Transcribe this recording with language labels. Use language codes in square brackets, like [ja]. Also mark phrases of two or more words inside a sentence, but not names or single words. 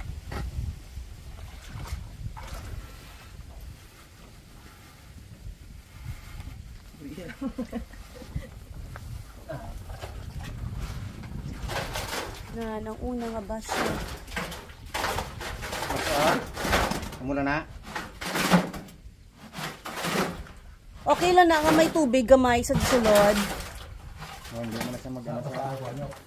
[hil] Na, nang una nga ba siya? Muna na. Okay lang na nga may tubig gamay sa sulod. Hindi mo na siya mag-ano sa